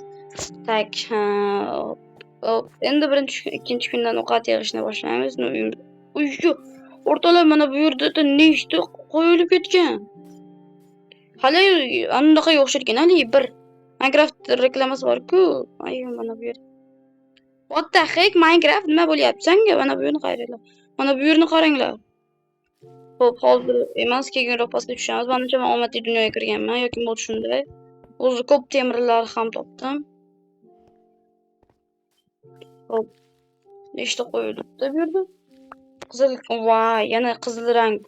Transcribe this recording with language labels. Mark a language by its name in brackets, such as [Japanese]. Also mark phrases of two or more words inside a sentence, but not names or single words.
[Uzbek] Tak, endi ikkinchi kundan ovqat yig'ishni boshlaymiz. Uyga o'rtalar mana bu yerda nechta qo'yilib ketgan. Hali anaqa o'xsharkan, hali bir Minecraft reklamasi bor-ku. Ay, mana bu yer. [English] What the heck, [Uzbek] Minecraft nima bo'lyapti senga? Mana bu yerni qaranglar. Mana bu yerni qaranglar. Hop, hozir emas, keyinroq pastga tushamiz. Menimcha men omadli dunyoga kirganman yoki mod shunday. O'zi ko'p temirlar ham topdim. Hop. Nechta qo'yilibdi bu yerda? Qizil, voy, yana qizil rang-ku.